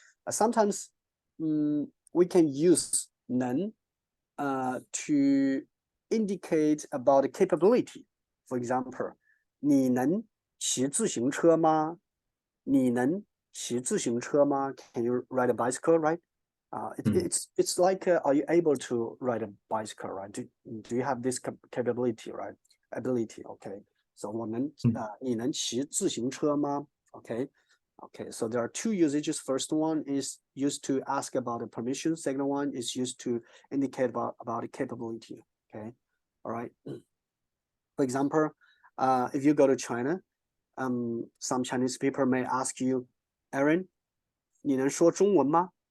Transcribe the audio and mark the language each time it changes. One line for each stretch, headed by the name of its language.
English: Sometimes we can use 能 to indicate about the capability. For example,
Chinese: 你能骑自行车吗？你能骑自行车吗
English: Can you ride a bicycle, right? It's like, are you able to ride a bicycle, right? Do you have this capability, right? Ability, okay.
Chinese: So 你能骑自行车吗 Okay.
English: Okay, so there are two usages. First one is used to ask about the permission. Second one is used to indicate about the capability. Okay, all right. For example, if you go to China, some Chinese people may ask you, Aaron,
Chinese: 你能说中文吗？